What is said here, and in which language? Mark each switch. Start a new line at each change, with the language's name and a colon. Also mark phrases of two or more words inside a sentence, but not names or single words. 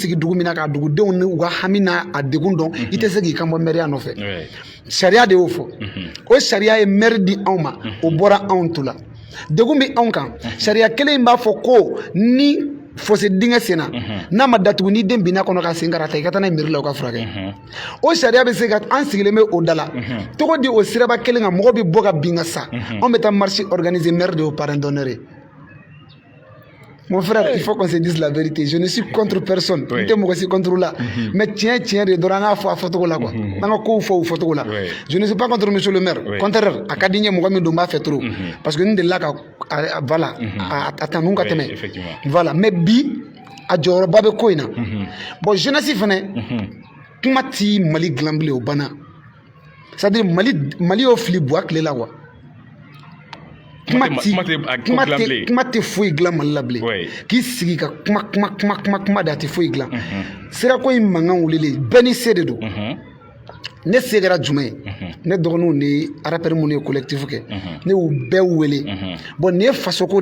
Bambara: sigi dugu min na ka dugudenw ni u ka hami n'a a degun dɔn i tɛ se k'i kan bɔ maire nɔfɛ sariya de y'o fɔ o sariya ye maire di anw ma o bɔra anw to la degun bɛ anw kan sariya kelen in b'a fɔ ko ni fossé dingɛ senna n'a ma datugu ni den binna kɔnɔ ka sen karata i ka taa n'a ye mairie la o ka furakɛ o sariya bɛ se ka an sigilen bɛ o da la cogo di o siraba kelen kan mɔgɔ bɛ bɔ ka bin ka sa anw bɛ taa
French: marche organiser
Bambara: maire de y'o
French: parrain d'honneur
Bambara: ye
French: mon frère il faut qu'on se dise la vérité je ne suis contre personne
Bambara: n tɛ mɔgɔ si contre la mais tiɲɛ de dɔrɔn an k'a fɔ a fɔcogo la quoi an ka kow fɔ o fɔcogo la
French: je ne suis pas contre monsieur le maire contraire
Bambara: a ka di n ye mɔgɔ min don n b'a fɛ
French: trop parce que
Bambara: n delila ka voilà a tanu ka tɛmɛ voilà mais bi a jɔyɔrɔba bɛ ko in na
French: bon jeunesse
Bambara: fana kuma ti Mali dilan bilen o banna
French: c'est à dire
Bambara: Mali y'o fili bɔ a tile la quoi kuma tɛ foyi dilan Mali la bilen k'i sigi ka kuma de a tɛ foyi dilan sirako in mankan wulili bɛɛ ni se de don ne se kɛra jumɛn ye ne dɔgɔninw ni rappeur minnu ye collectif kɛ ne y'u bɛɛ wele bon nin ye fasoko